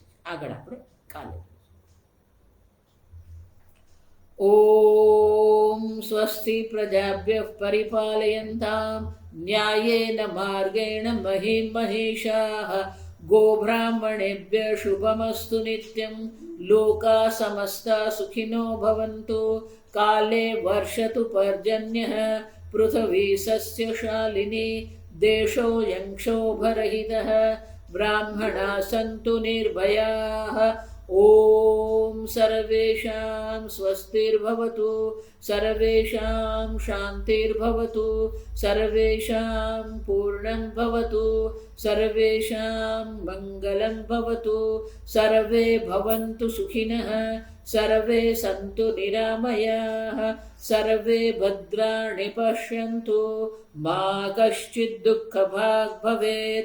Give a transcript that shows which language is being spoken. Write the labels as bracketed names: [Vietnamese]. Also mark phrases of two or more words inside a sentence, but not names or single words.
[Gujarati] આગળ આપણે કાલે. [Sanskrit] ओम स्वस्ति प्रजाभ्य परिपालयन्ताम न्यायेन मार्गेण महिम महेशाः गोब्राह्मणेभ्य शुभमस्तु नित्यम लोका समस्ता सुखिनो भवन्तु काले वर्षतु पर्जन्यः पृथ्वी सस्यशालिनी देशोऽयं क्षोभरहितः ब्राह्मणा संतु निर्भयाः ॐ सर्वेषां स्वस्तिर्भवतु, सर्वेषां शान्तिर्भवतु, सर्वेषां पूर्णं भवतु, सर्वेषां मङ्गलं भवतु, सर्वे भवन्तु सुखिनः, सर्वे सन्तु निरामयाः, सर्वे भद्राणि पश्यन्तु, मा कश्चित् दुःखभाग् भवेत्।